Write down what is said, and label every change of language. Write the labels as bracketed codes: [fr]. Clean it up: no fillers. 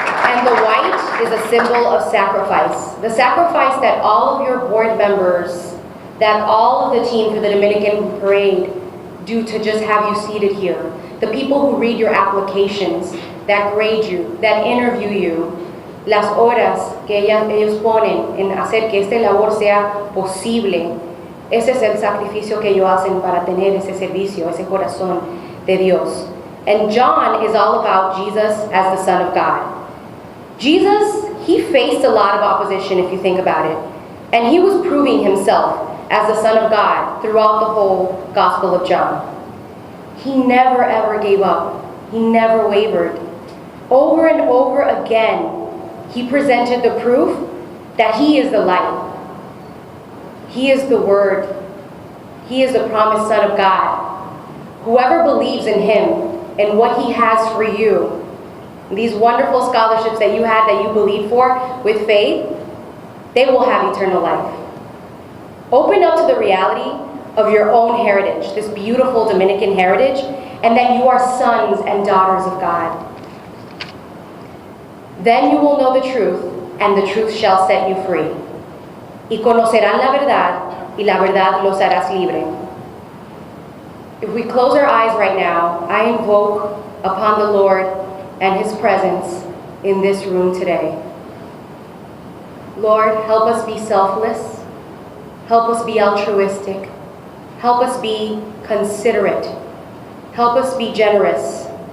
[en] And the white is a symbol of sacrifice. The sacrifice that all of your board members, that all of the team for the Dominican Parade do to just have you seated here. The people who read your applications, that grade you, that interview you, [es] las horas que ellos ponen en hacer que esta labor sea posible, ese es el sacrificio que ellos hacen para tener ese servicio, ese corazón de Dios. [en] And John is all about Jesus as the Son of God. Jesus, he faced a lot of opposition if you think about it, and he was proving himself as the Son of God throughout the whole Gospel of John. He never ever gave up. He never wavered. Over and over again, he presented the proof that he is the light. He is the Word. He is the promised Son of God. Whoever believes in him and what he has for you, these wonderful scholarships that you had, that you believe for with faith, they will have eternal life. Open up to the reality of your own heritage, this beautiful Dominican heritage, and that you are sons and daughters of God. Then you will know the truth, and the truth shall set you free. [es] Y conocerán la verdad, y la verdad los harás libre. [en] If we close our eyes right now, I invoke upon the Lord and His presence in this room today. Lord, help us be selfless. Help us be altruistic. Help us be considerate. Help us be generous.